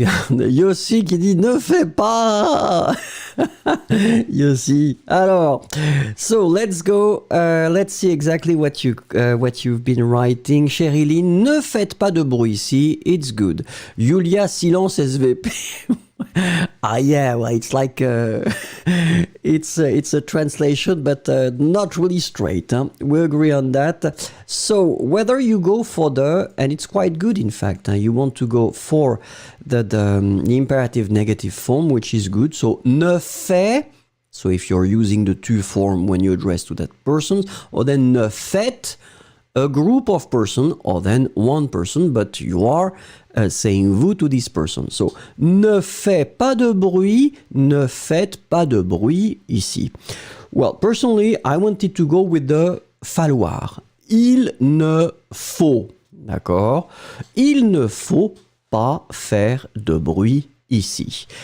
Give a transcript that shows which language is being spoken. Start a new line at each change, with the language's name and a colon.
French: Yossi qui dit « Ne fais pas !»
English: Yossi. Alors, so let's go. Let's see exactly what you've been writing.
French: Chériline, ne faites pas de bruit ici.
English: It's good. Julia,
French: silence SVP.
English: Ah yeah, well, it's like it's a translation, but not really straight. Huh? We agree on that. So whether you go for and it's quite good, in fact, you want to go for the imperative negative form, which is good. So ne fais. So if you're using the tu form when you address to that person, or then ne faites, a group of person, or then one person, but you are saying vous to this person.
French: So, ne fais pas de bruit, ne faites pas de bruit ici.
English: Well, personally, I wanted to go with the falloir.
French: Il ne faut, d'accord? Il ne faut pas faire de bruit ici.